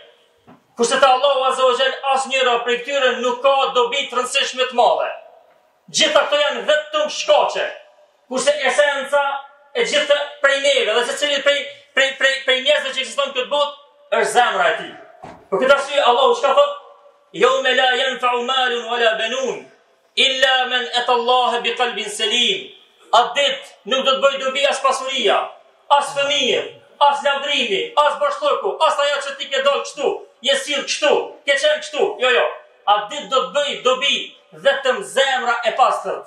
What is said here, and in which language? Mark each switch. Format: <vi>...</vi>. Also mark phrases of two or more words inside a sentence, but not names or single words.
<sq>Kurse te Allahu</sq> <ar>عز وجل</ar> <sq>asnjëra prej këtyre nuk ka dobi të rëndësishme të mëdha. Gjitha këto janë vetëm shkaqe. Kurse esenca e gjithë prej neve dhe secili prej njerëzve që ekzistojnë këtë botë është zemra e tij. Për këtë arsye Allahu çka thot?</sq> <ar>يوم لا ينفع مال ولا بنون إلا من أتى الله بقلب سليم.</ar> <sq>Atë ditë nuk do të bëj dobi as pasuria, as fëmijë, as lavdrimi, as bashkëtorku, as ajo që ti ke dalë kështu, je sill kështu, ke qenë kështu. Jo. Atë ditë do të bëj dobi vetëm zemra e pastërt.</sq>